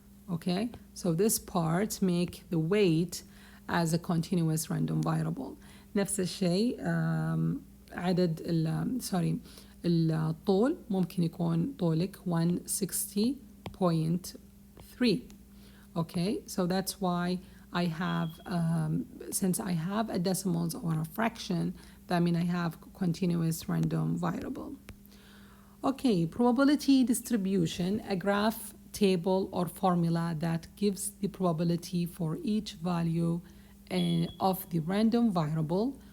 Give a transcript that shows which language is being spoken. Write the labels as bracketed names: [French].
[English] Okay, so this part make the weight as a continuous random variable. [Arabic] نفس الشيء عدد الطول ممكن يكون طولك 160.3. [English] Okay, so that's why I have since I have a decimals or a fraction, that means I have continuous random variable. Okay, probability distribution, a graph, table or formula that gives the probability for each value of the random variable.